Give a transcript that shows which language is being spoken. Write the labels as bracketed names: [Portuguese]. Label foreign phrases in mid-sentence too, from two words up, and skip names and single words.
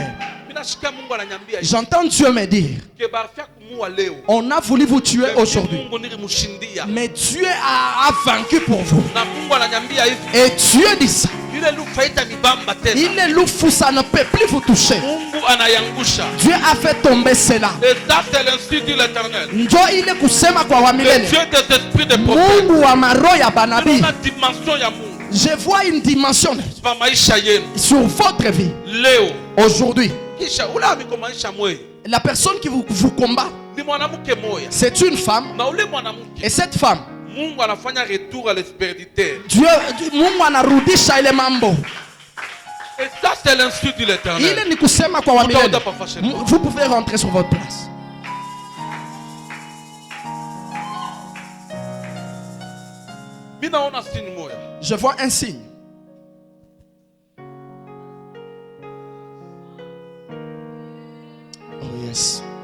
[French] J'entends Dieu me dire: on a voulu vous tuer aujourd'hui, mais Dieu a vaincu pour vous. Et Dieu dit ça: il est loup, ça ne peut plus vous toucher. Dieu a fait tomber cela. [Swahili] Njo ile kusema kwa wamilele Mungu wa maroya banabi. [French] Je vois une dimension sur votre vie aujourd'hui. La personne qui vous combat, c'est une femme. Et cette femme, Dieu [Swahili] Mungu anarudisha ile mambo. [French] Et ça, c'est l'insulte de l'Éternel. Vous pouvez rentrer sur votre place. Je vois un signe. [English] Oh yes.